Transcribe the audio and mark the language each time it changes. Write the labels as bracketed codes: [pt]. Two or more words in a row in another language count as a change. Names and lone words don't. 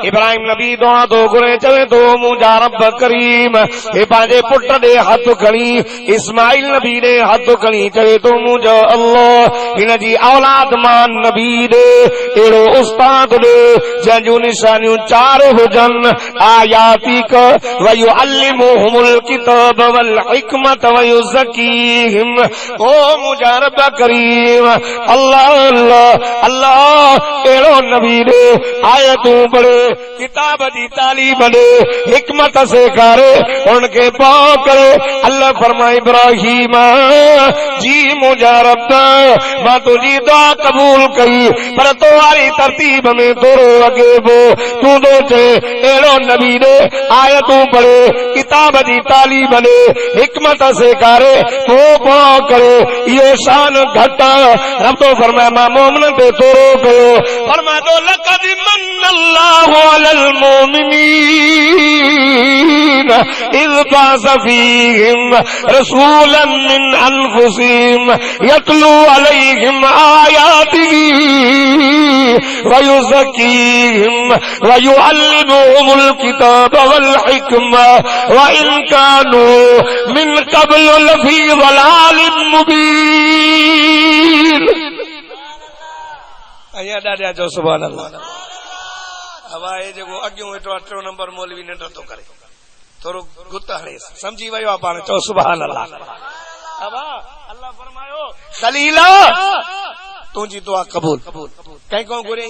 [sd] इब्राहिम नबी दुआ थो घुरे, चवे थो मुंहिंजा रब करीम हे पंहिंजे पुट ॾे हथ खणी इस्माइल नबी ॾे हथ खणी चवे थो मुंहिंजो अल्लाह हिन जी औलाद मां नबी ॾे अहिड़ो उस्ताद ॾे जंहिंजूं निशानियूं चार हुजनि। [ar] آياتك ويعلمهم الكتاب والحكمة ويزكيهم. [sd] ओ मुंहिंजा रब करीम अल्लाह अल्लाह अल्लाह अहिड़ो नबी ॾे आयतूं पढ़े, किताब जी तालीम ॾे, हिकमत सेखारे, उनखे पाउ करे। अल्लाह फरमाए इब्राहिम जी मुंहिंजा रब मां तुंहिंजी दुआ कबूल कई, पर तो वारी तरतीब में थोरो अॻे पो तूं थो चए अहिड़ो नबी ॾे आयतूं पढ़े, किताब जी तालीम ॾे, हिकमत सेखारे, तो पाउ करे। इहो शान घट रब तो फरमाए मां मोमिन ते थोरो कयो। फरमाए तो [ar] لقد من الله على المؤمنين إذ بعث فيهم رسولا من أنفسهم يتلو عليهم آياته ويزكيهم ويعلمهم الكتاب والحكمة وإن كانوا من قبل لفي ضلال مبين. [sd] अया ॾाढा जो [ar] سبحان الله. [sd] हवा ए जेको अॻियों वेठो आहे 3 नंबर मौलवी नंढो थो करे, थोरो गुत हणे समझी वियो आहे पाण, चओ [ar] سبحان الله. [sd] हवा अल्लाह फरमायो खलीला तुंहिंजी दुआ कबूल कंहिं को घुरियईं।